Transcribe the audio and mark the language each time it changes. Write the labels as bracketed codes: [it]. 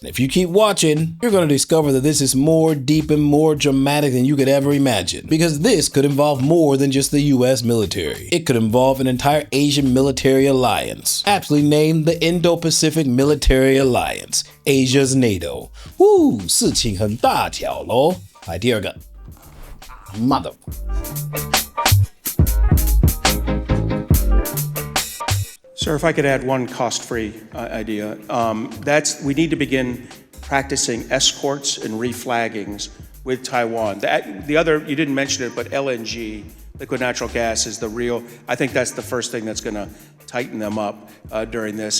[en] If you keep watching, you're going to discover that this is more deep and more dramatic than you could ever imagine. Because this could involve more than just the US military. It could involve an entire Asian military alliance, aptly named the Indo-Pacific Military Alliance, Asia's NATO. [zh] Woo, 事情很大条咯。来第二个 ，Mother。 [en] Sir, if I could add one cost-free idea, we need to begin practicing escorts and reflaggings with Taiwan. The other, you didn't mention it, but LNG, liquid natural gas, is the real, I think that's the first thing that's going to tighten them up during this.